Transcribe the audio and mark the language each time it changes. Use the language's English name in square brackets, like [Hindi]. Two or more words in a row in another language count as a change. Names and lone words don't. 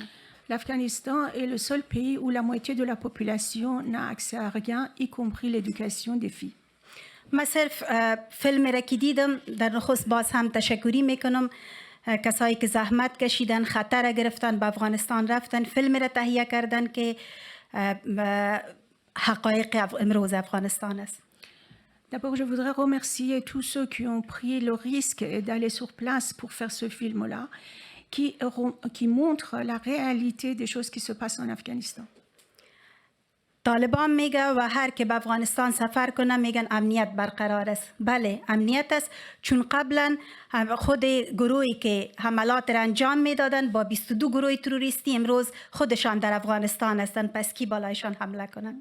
[French] L'Afghanistan est le seul pays où la moitié de la population n'a accès à rien, y compris l'éducation des filles. [Persian] من صرف فیلم را که دیدم در نخست باز هم تشکری میکنم کسایی که زحمت کشیدن، خطر گرفتن، به افغانستان رفتن، فیلم را تهیه کردن که حقایق امروز افغانستان است. [French] D'abord, je voudrais remercier tous ceux qui ont pris le risque d'aller sur place pour faire ce film-là, qui montre la réalité des choses qui se passent en Afghanistan. [Persian] طالبان میگه و هر که به افغانستان سفر کنه میگن امنیت برقرار است. بله امنیت است، چون قبلا خود گروهی که حملات را انجام میدادن با 22 گروه تروریستی امروز خودشان در افغانستان هستند، پس کی بالایشان حمله کنن؟